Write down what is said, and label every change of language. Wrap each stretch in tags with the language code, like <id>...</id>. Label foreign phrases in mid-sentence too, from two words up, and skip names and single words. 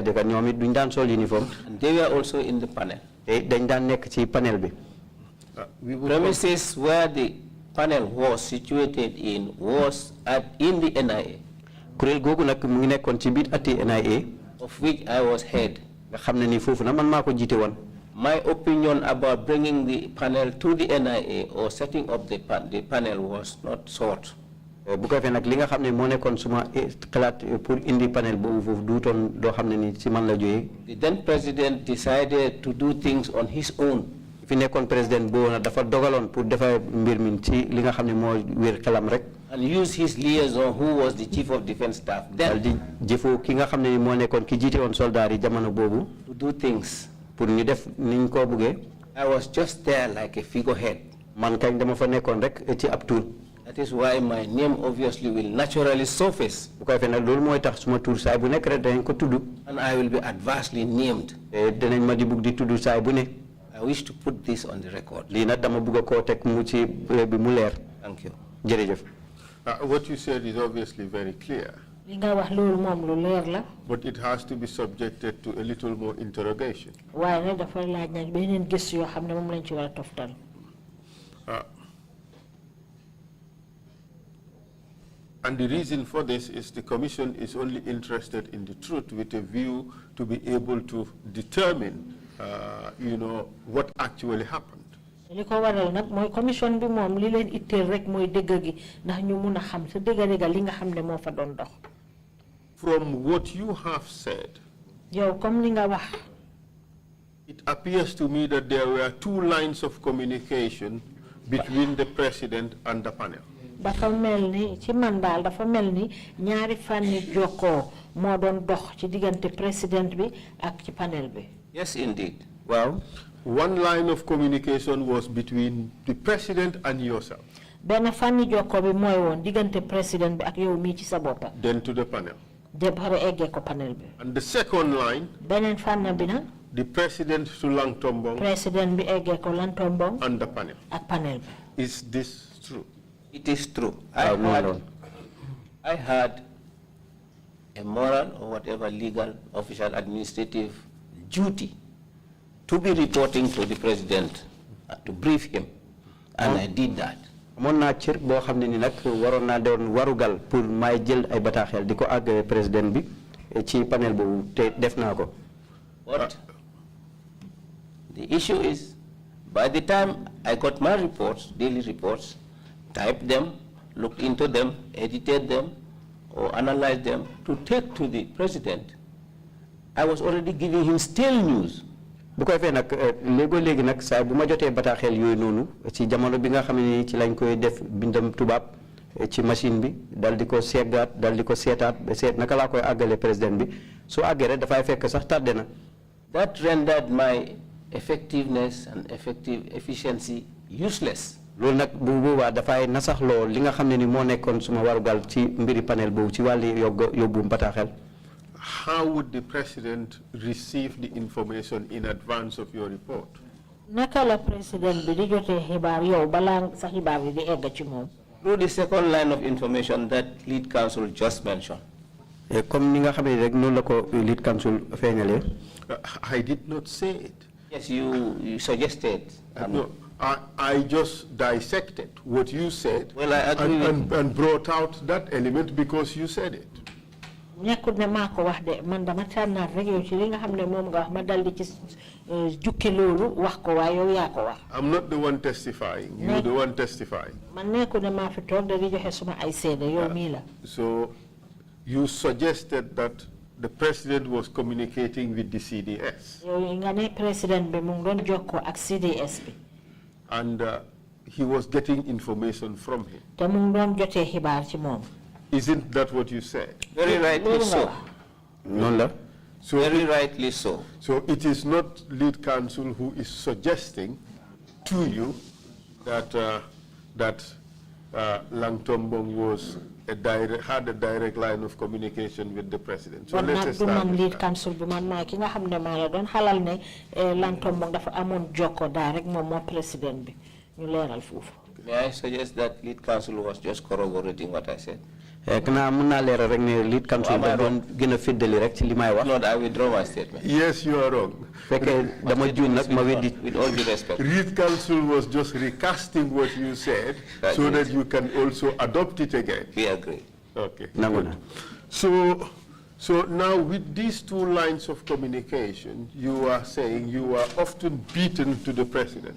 <en>they were also in the panel. Premises where the panel was situated in was in the NIA, of which I was head. My opinion about bringing the panel to the NIA or setting up the panel was not sought.</en> <wo>bu ko fe nak li nga xamne mo nekkon suma xalat pour indi panel bobu fofu duton do xamne ni ci man la joye.</wo> <en>The then president decided to do things on his own.</en> <wo>fi nekkon president bo na dafa dogalon pour defa mbir min ci li nga xamne mo wër xelam rek.</wo> <en>And use his liaison who was the chief of defense staff then</en> <wo>di jëfo ki nga xamne mo nekkon ki jité won soldat yi jamono bobu</wo> <en>to do things.</en> <wo>pour ñu def niñ ko bëgge.</wo> <en>I was just there like a figurehead.</en> <wo>Man kañ dama fa nekkon rek ci ab tour.</wo> <en>That is why my name obviously will naturally surface.</en> <wo>bu ko fe nak lool moy tax suma tour say bu nek rek dañ ko tuddu.</wo> <en>And I will be adversely named.</en> <wo>Dinañ ma di bëgg di tuddu say bu ne.</wo> <en>I wish to put this on the record.</en> <wo>Li nak dama bëgg ko tek mu ci bi mu leer.</wo> <en>Thank you.</en> <wo>Jërëjëf.</wo> <en>What you said is obviously very clear.</en> <wo>li nga wax loolu moom lu leer la.</wo> <en>But it has to be subjected to a little more interrogation.</en> <wo>waaye nag dafa laaj nag beneen gëstu yoo xam ne moom lañ ci war a toftal.</wo> <en>And the reason for this is the Commission is only interested in the truth with a view to be able to determine, what actually happened.</en> <wo>li ko waral nag mooy commission bi moom li leen itteel rek mooy dëgg gi ndax ñu mun a xam sa dëgg li nga xam ne moo fa doon dox.</wo> <en>From what you have said,</en> <wo>yow comme li nga wax.</wo> <en>it appears to me that there were two lines of communication between the president and the panel.</en> <wo>dafa mel ni ci man daal dafa mel ni ñaari fànni jokkoo moo doon dox ci diggante président bi ak ci panel bi.</wo> <en>Yes, indeed. Wow. One line of communication was between the president and yourself.</en> <wo>benn fànni jokkoo bi mooy woon diggante président bi ak yow mii ci sa boppa.</wo> <en>Then to the panel.</en> <wo>de pare eggee ko panel bi.</wo> <en>And the second line,</en> <wo>beneen fànn bi nag.</wo> <en>the president to Langtombong.</en> <wo>président bi eggee ko Langtombong.</wo> <en>And the panel.</en> <wo>ak panel bi.</wo> <en>Is this true? It is true. I had a moral or whatever legal, official, administrative duty to be reporting to the president, to brief him, and I did that.</en> <wo>Mon na cër bo xamné ni nak waron na doon warugal pour may jël ay bataxel diko ag président bi ci panel bobu té def nako.</wo> <en>But the issue is, by the time I got my reports, daily reports, typed them, looked into them, edited them, or analyzed them to take to the president, I was already giving him stale news.</en> <wo>bu koy fee nag léegi nag saa bu ma jotee bataaxel yooyu noonu ci jamono bi nga xam ne ci lañ koy def bindam tubaab ci machine bi dal di ko seggaat dal di ko seetaat ba seet naka laa koy àggale président bi su àggee rek dafay fekk sax tardé na.</wo> <en>That rendered my effectiveness and efficiency useless.</en> <wo>loolu nag bu boobaa dafay nasax lool li nga xam ne ni moo nekkoon suma warugal ci mbiri panel boobu ci wàlli yóbbu bataaxel.</wo> <en>How would the president receive the information in advance of your report?</en> <wo>naka la président bi di jotee xibaar yow balaa sa xibaar bi di egg ci moom.</wo> <en>Through the second line of information that lead counsel just mentioned.</en> <wo>Comme ni nga xam ne rek noonu la ko</wo> <en>lead counsel</en> <wo>feeñalee.</wo> <en>I did not say it. Yes, you suggested. No, I just dissected what you said. Well, I agree and brought out that element because you said it.</en> <wo>nekkul ne maa ko wax de man dama tànnaat rek yow ci li nga xam ne moom nga wax ma dal di ci jukki loolu wax ko waaye yow yaa ko wax.</wo> <en>I'm not the one testifying. You're the one testifying.</en> <wo>man nekkul ne maa fi toog da di joxe suma ay seede yow mii la.</wo> <en>So you suggested that the president was communicating with the CDS.</en> <wo>yow nga ne président bi mu ngi doon jokkoo ak CDS bi.</wo> <en>And he was getting information from him.</en> <wo>te mu ngi doon jotee xibaar ci moom.</wo> <en>Isn't that what you said? Very rightly so. So very rightly so. So it is not lead counsel who is suggesting to you that Langtombong was had a direct line of communication with the president. So let's establish lead counsel</en> <wo>bi man maa ki nga xam ne maa la doon xalal ne Langtombong dafa amoon jokko direct moom moo président bi ñu leeral foofu.</wo> <en>May I suggest that lead counsel was just corroborating what I said?</en> <wo>Kana mun naa leeral rek ne</wo> <en>lead counsel</en> <wo>da doon gën a féddali rek ci li may wax.</wo> <en>No, I withdraw my statement. Yes, you are wrong.</en> <wo>Fekkee dama juum nag ma weddi.</wo> <en>With all due respect. Lead counsel was just recasting what you said so that you can also adopt it again. We agree. Okay.</en> <wo>Nangu na.</wo> <en>So now with these two lines of communication, you are saying you are often beaten to the president.</en>